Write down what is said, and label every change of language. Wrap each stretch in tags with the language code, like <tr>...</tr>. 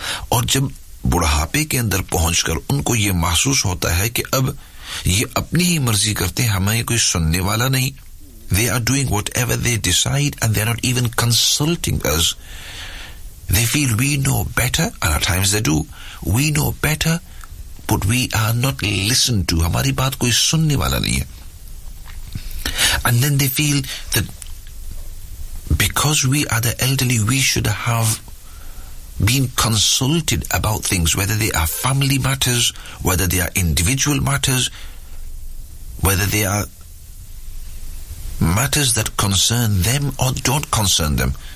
<hi>Aur jab बुढ़ापे के अंदर पहुंचकर उनको ये महसूस होता है कि अब ये अपनी ही मर्जी करते हैं, हमें कोई सुनने वाला नहीं.</hi> <en>They are doing whatever they decide and they are not even consulting us. They feel we know better, and at times they do. We know better, but we are not listened to.</en> <hi>हमारी बात कोई सुनने वाला नहीं है.</hi> <en>And then they feel that because we are the elderly, we should have being consulted about things, whether they are family matters, whether they are individual matters, whether they are matters that concern them or don't concern them.</en>